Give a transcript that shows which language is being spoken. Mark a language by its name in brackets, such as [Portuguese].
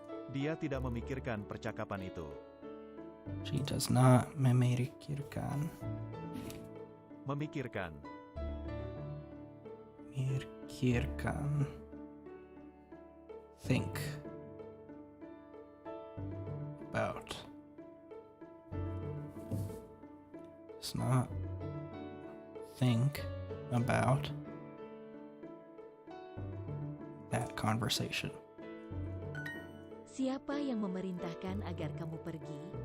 [Indonesian] Dia tidak memikirkan percakapan itu. [English] She does not memikirkan. [Indonesian] Memikirkan. Memikirkan. Think. [English] About. Does not think about that conversation. [Indonesian] Siapa yang memerintahkan agar kamu pergi?